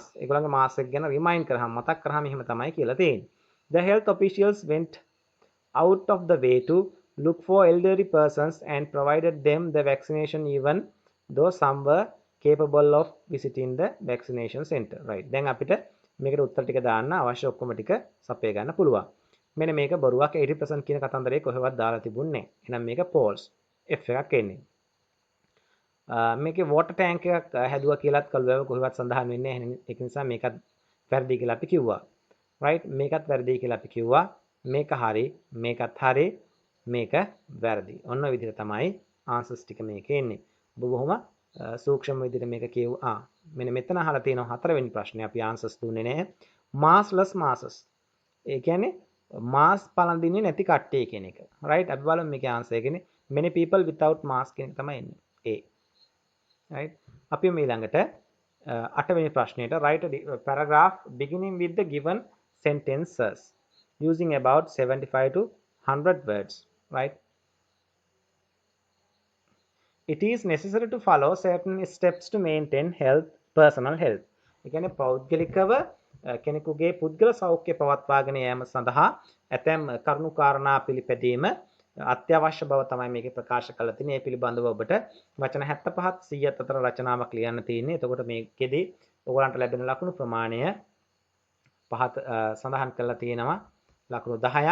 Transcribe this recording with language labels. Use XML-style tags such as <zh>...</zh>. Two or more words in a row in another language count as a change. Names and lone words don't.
<si>ඒගොල්ලන්ගේ mask එක ගැන remind කරාම මතක් කරාම එහෙම තමයි කියලා තියෙන්නේ.</si> <en>The health officials went out of the way to look for elderly persons and provided them the vaccination even though some were capable of visiting the vaccination center. Right.</en> <si>දැන් අපිට මේකට උත්තර ටික දාන්න අවශ්‍ය ඔක්කොම ටික සපය ගන්න පුළුවන්. මෙන්න මේක බොරුවක් 80% කියන කතන්දරේ කොහෙවත් දාලා තිබුණේ නැහැ. එහෙනම් මේක false. F එකක් එන්නේ. මේකේ</si> <en>water tank</en> <si>එකක් හැදුවා කියලාත් කල්ුවව කොහෙවත් සඳහන් වෙන්නේ නැහැ. ඒක නිසා මේකත් වැරදි කියලා අපි කිව්වා. right? මේකත් වැරදි කියලා අපි කිව්වා. මේක හරි මේකත් හරි මේක වැරදි. ඔන්න ඔය විදිහට තමයි ආන්සර්ස් ටික මේකේ එන්නේ. ඔබ බොහොම සූක්ෂම විදිහට මේක කියුවා. මෙන්න මෙතන අහලා තියෙනවා හතරවෙනි ප්‍රශ්නේ අපි ආන්සර්ස් දුන්නේ නැහැ.</si> <en>massless masses.</en> <si>ඒ කියන්නේ මාස් පළඳින්නේ නැති කට්ටිය කියන එක. right? අපි බලමු මේකේ ආන්සර් එකනේ.</si> <en>many people without mask</en> <si>කියන එක තමයි එන්නේ. A.</si> <en>right?</en> <si>අපි ඊළඟට 8 වෙනි ප්‍රශ්නෙට</si> <en>write a paragraph beginning with the given sentences using about 75 to 100 words, right? It is necessary to follow certain steps to maintain personal health.</en> <si>ඒ කියන්නේ පෞද්ගලිකව කෙනෙකුගේ පුද්ගල සෞඛ්‍ය පවත්වාගෙන යාම සඳහා ඇතැම් කරුණු කාරණා පිළිපැදීම අත්‍යවශ්‍ය බව තමයි මේකේ ප්‍රකාශ කරලා තියෙන්නේ. ඒ පිළිබඳව ඔබට වචන 75ත් 100ත් අතර රචනාවක් ලියන්න තියෙන්නේ. එතකොට මේකෙදී ඔයගලන්ට ලැබෙන ලකුණු ප්‍රමාණය පහත සඳහන් කරලා තියෙනවා ලකුණු 10ක්.</si>